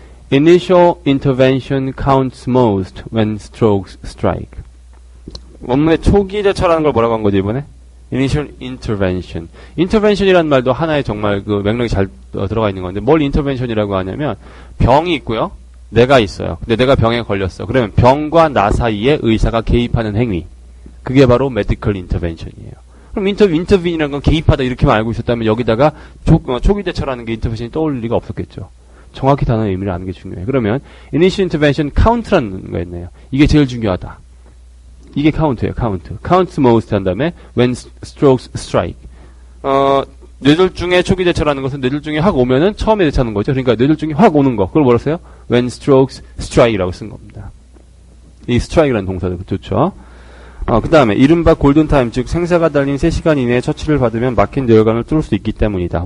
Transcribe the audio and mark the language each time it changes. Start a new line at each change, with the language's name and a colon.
English: Initial intervention counts most when strokes strike.
Korean: 원문에 초기 대처라는 걸 뭐라고 한 거지 이번에?
English: Initial intervention.
Korean: intervention이라는 말도 하나의 정말 그 맥락이 잘 들어가 있는 건데 뭘 intervention이라고 하냐면 병이 있고요. 내가 있어요. 근데 내가 병에 걸렸어. 그러면 병과 나 사이에 의사가 개입하는 행위. 그게 바로
English: medical intervention
Korean: 이에요. 그럼 intervene이라는 건 개입하다 이렇게만 알고 있었다면 여기다가 초기 대처라는 게 intervention이 떠올 리가 없었겠죠. 정확히 단어의 의미를 아는 게 중요해요. 그러면
English: initial intervention count
Korean: 라는 거였네요. 이게 제일 중요하다. 이게 카운트예요, 카운트.
English: counts most
Korean: 한 다음에
English: when strokes strike.
Korean: 뇌졸중의 초기 대처라는 것은 뇌졸중이 확 오면은 처음에 대처하는 거죠. 그러니까 뇌졸중이 확 오는 거. 그걸 뭐라 써요?
English: when strokes strike
Korean: 이라고 쓴 겁니다. 이 strike라는 동사도 좋죠. 그 다음에 이른바 골든타임, 즉 생사가 달린 3시간 이내에 처치를 받으면 막힌 뇌혈관을 뚫을 수 있기 때문이다.